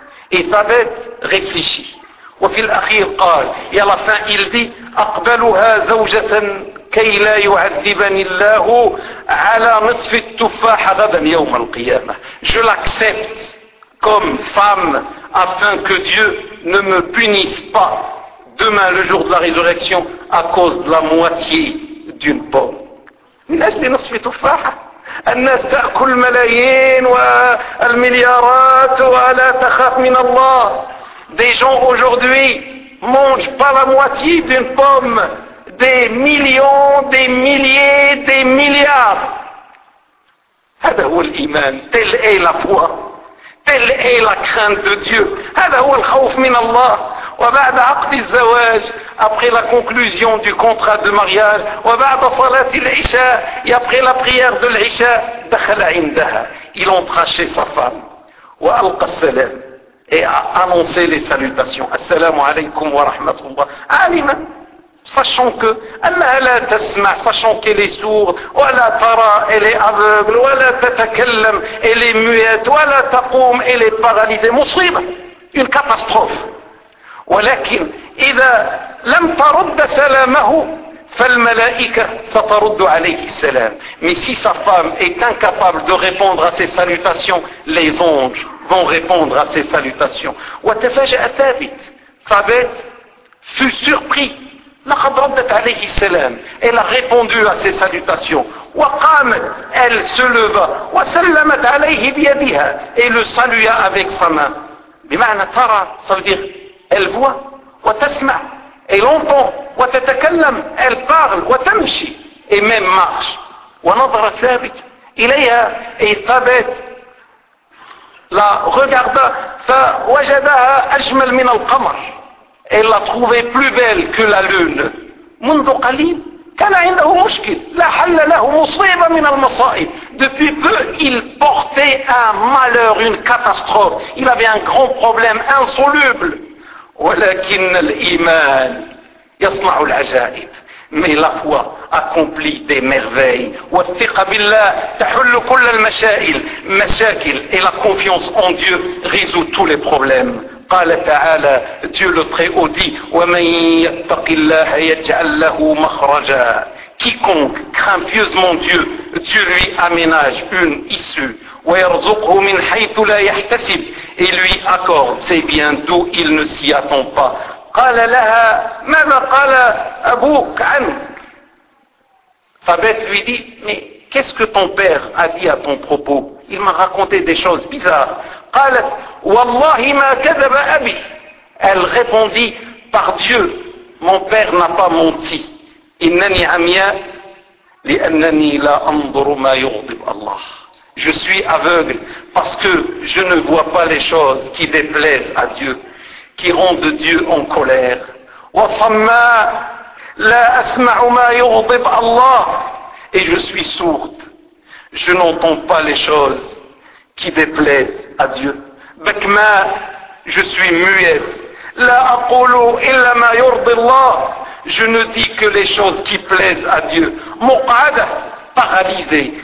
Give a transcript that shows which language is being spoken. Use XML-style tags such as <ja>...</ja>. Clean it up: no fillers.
<fr>Et Thabet réfléchit. Et à la fin, il dit, je l'accepte comme femme afin que Dieu ne me punisse pas demain, le jour de la résurrection, à cause de la moitié d'une pomme.</fr> <ar>من أجل نصف تفاحة. الناس تأكل ملايين والمليارات ولا تخاف من الله.</ar> <fr>Des gens aujourd'hui mangent pas la moitié d'une pomme. Des millions, des milliers, des milliards.</fr> <ar>هذا هو الإيمان.</ar> <fr>Telle est la foi. Telle est la crainte de Dieu.</fr> <ar>هذا هو الخوف من الله. وبعد عقد الزواج,</ar> <fr>après la conclusion du contrat de mariage,</fr> <ar>وبعد صلاة العشاء,</ar> <fr>et après la prière de l'عشاء,</fr> <ar>دخل عندها,</ar> <fr>il entra chez sa femme,</fr> <ar>وألقى السلام,</ar> <fr>et a annoncé les salutations,</fr> <ar>السلام عليكم ورحمة الله, عالما,</ar> <fr>sachant que,</fr> <ar>أنها لا تسمع,</ar> <fr>sachant qu'elle est sourde,</fr> <ar>ولا ترى,</ar> <fr>elle est aveugle,</fr> <ar>ولا تتكلم,</ar> <fr>elle est muette,</fr> <ar>ولا تقوم,</ar> <fr>elle est paralysée,</fr> <ar>مصيبة,</ar> <fr>une catastrophe.</fr> <ar>ولكن إذا لم ترد سلامه فالملائكة سترد عليه السلام.</ar> <fr>Mais si sa femme est incapable de répondre à ses salutations, les anges vont répondre à ses salutations.</fr> <ar>وتفاجأ ثابت.</ar> <fr>ثابت fut surpris.</fr> <ar>لقد ردت عليه السلام.</ar> <fr>Elle a répondu à ses salutations.</fr> <ar>وقامت.</ar> <fr>Elle se leva.</fr> <ar>وسلمت عليه بيدها.</ar> <fr>Et le salua avec sa main.</fr> <ar>بمعنى ترى.</ar> <fr>Ça veut dire elle voit,</fr> <ar>وتسمع,</ar> <fr>et longtemps,</fr> <ar>وتتكلم,</ar> <fr>elle parle,</fr> <ar>وتمشي,</ar> <fr>et même marche.</fr> <ar>ونظر ثابت إليها, et ثابت</ar> <fr>la regarda,</fr> <ar>فوجدها أجمل من القمر.</ar> <fr>Elle l'a trouvée plus belle que la lune.</fr> <ar>منذ قليل كان عنده مشكل لا حل له مصيبة من المصائب.</ar> <fr>Depuis peu, il portait un malheur, une catastrophe. Il avait un grand problème insoluble.</fr> <ar>ولكن الإيمان يصنع العجائب.</ar> <fr>Mais la foi accomplit des merveilles.</fr> <ar>والثقة بالله تحل كل المشاكل. مشاكل.</ar> <fr>Et la confiance en Dieu résout tous les problèmes.</fr> <ar>قال تعالى</ar> <fr>Dieu le Très-Haut dit</fr> <ar>ومن يتق الله يجعل له مخرجا.</ar> <fr>Quiconque craint pieusement Dieu, Dieu lui aménage une issue.</fr> <ar>ويرزقه من حيث لا يحتسب.</ar> <fr>Et lui accorde ses biens d'où il ne s'y attend pas.</fr> <ar>قال لها ماذا قال أبوك عنك.</ar> <fr>Thabeth lui dit mais qu'est-ce que ton père a dit à ton propos. Il m'a raconté des choses bizarres.</fr> <ar>قالت والله ما كذب أبي.</ar> <fr>Elle répondit par Dieu mon père n'a pas menti.</fr> <ar>إنني عمياء لأنني لا أنظر ما يغضب الله.</ar> <fr>Je suis aveugle parce que je ne vois pas les choses qui déplaisent à Dieu, qui rendent Dieu en colère.</fr> <ar>وصماء لا أسمع ما يغضب الله.</ar> <fr>Et je suis sourde. Je n'entends pas les choses qui déplaisent à Dieu.</fr> <ar>بكماء</ar> <fr>je suis muette.</fr> <ar>لا أقول إلا ما يرضي الله.</ar> <fr>Je ne dis que les choses qui plaisent à Dieu.</fr> <ar>مقعدة</ar> <fr>paralysée.</fr>